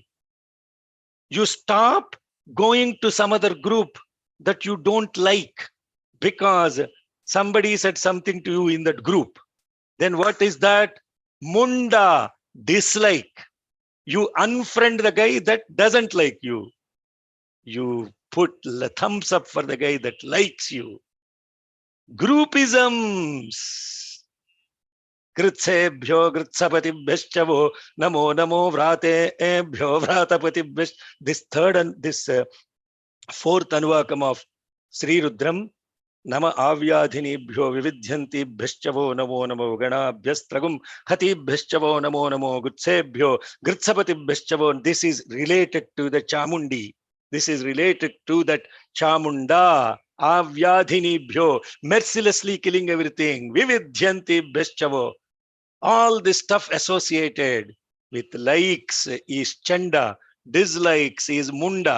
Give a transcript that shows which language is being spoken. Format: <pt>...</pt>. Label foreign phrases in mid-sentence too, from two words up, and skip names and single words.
<en>You stop going to some other group that you don't like because somebody said something to you in that group. Then what is that? Munda, dislike. You unfriend the guy that doesn't like you. You put the thumbs up for the guy that likes you. Groupisms.</en> <sa>Gritsebhyo gritsapatibhyascha namo namo vratebhyo vratapatibhyas.</sa> <en>This third and this fourth anuvakam of Sri Rudram.</en> <sa>Nama avyadhinibhyo vividhyantibhyascha namo namo ganabhyastragum hatibhyascha namo namo gritsebhyo gritsapatibhyascha.</sa> <en>This is related to the Chamundi. This is related to that Chamunda. Avyadhinibhyo, mercilessly killing everything. Vividhyantibhyascha. All this stuff associated with likes is Chanda, dislikes is Munda.</en>